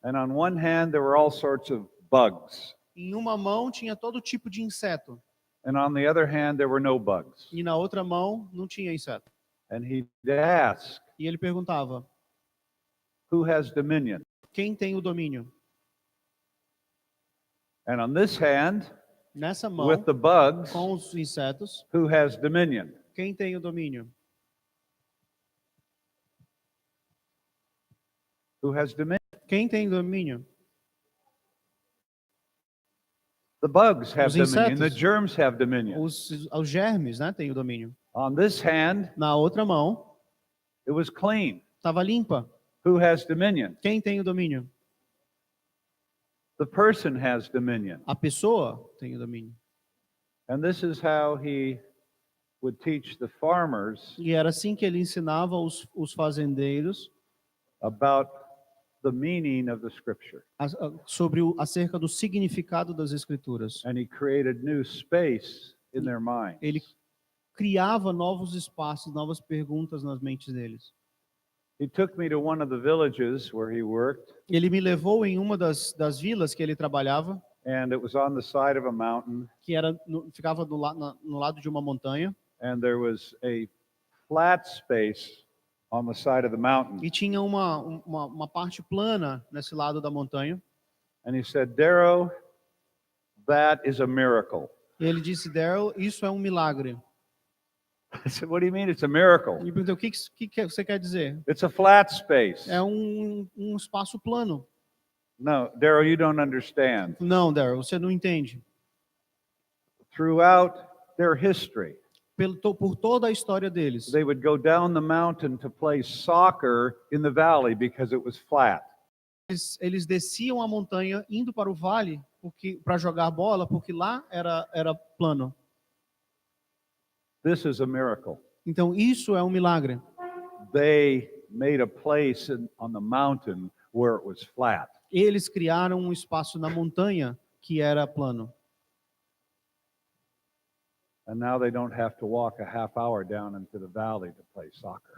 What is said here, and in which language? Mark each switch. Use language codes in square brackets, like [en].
[en] And on one hand, there were all sorts of bugs. [pt] Em uma mão tinha todo tipo de inseto [en] And on the other hand, there were no bugs. [pt] e na outra mão não tinha inseto. [en] And he'd ask, [pt] E ele perguntava: [en] who has dominion? [pt] quem tem o domínio? [en] And on this hand, [pt] Nessa mão, [en] with the bugs, [pt] com os insetos, [en] who has dominion? [pt] quem tem o domínio? [en] Who has dominion? [pt] Quem tem domínio? [en] The bugs have [pt] Os [en] dominion. The [pt] insetos. [en] germs have dominion. [pt] Os germes, né, têm o domínio. [en] On this hand, [pt] Na outra mão, [en] it was clean. [pt] estava limpa. [en] Who has dominion? [pt] Quem tem o domínio? [en] The person has dominion. [pt] A pessoa tem o domínio. [en] And this is how he would teach the farmers [pt] E era assim que ele ensinava os fazendeiros [en] about the meaning of the scripture. [pt] acerca do significado das Escrituras. [en] And he created new space in their minds. [pt] Ele criava novos espaços, novas perguntas nas mentes deles. [en] He took me to one of the villages where he worked, [pt] Ele me levou em uma das vilas que ele trabalhava, [en] and it was on the side of a mountain, [pt] que ficava no lado de uma montanha, [en] and there was a flat space on the side of the mountain. [pt] e tinha uma parte plana nesse lado da montanha. [en] And he said, Darrow, that is a miracle. [pt] E ele disse: Darrow, isso é um milagre. [en] I said, what do you mean it's a miracle? [pt] E perguntou: o que você quer dizer? [en] It's a flat space. [pt] É um espaço plano. [en] No, Darrow, you don't understand. [pt] Não, Darrow, você não entende. [en] Throughout their history, [pt] Por toda a história deles, [en] they would go down the mountain to play soccer in the valley because it was flat. [pt] eles desciam a montanha indo para o vale para jogar bola, porque lá era plano. [en] This is a miracle. [pt] Então isso é um milagre. [en] They made a place on the mountain where it was flat. [pt] Eles criaram um espaço na montanha que era plano. [en] And now they don't have to walk a half hour down into the valley to play soccer.